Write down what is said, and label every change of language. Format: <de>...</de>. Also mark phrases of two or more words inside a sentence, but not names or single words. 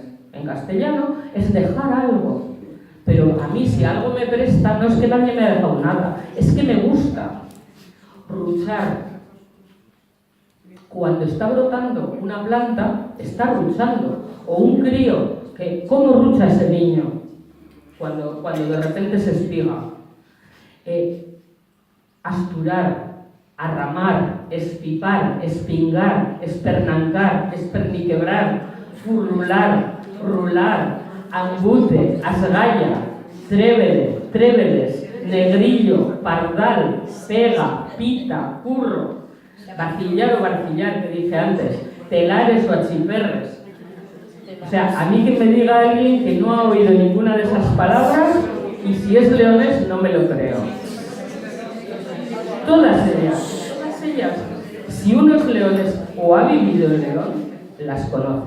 <es>En castellano es dejar algo. Pero a mí si algo me presta, no es que nadie me ha dejado nada, es que me gusta. Ruchar. Cuando está brotando una planta, está ruchando. O un crío, ¿cómo rucha ese niño? Cuando de repente se espiga. Asturar, arramar, espipar, espingar, espernancar, esperniquebrar, furrular, rular, ambute, asgaya, trévedes, negrillo, pardal, pega, pita, curro, vacillar o barcillar, que dije antes, telares o achiperres. O sea, a mí que me diga alguien que no ha oído ninguna de esas palabras y si es leonés no me lo creo. Todas ellas, si uno es leonés o ha vivido en León, las conoce.</es>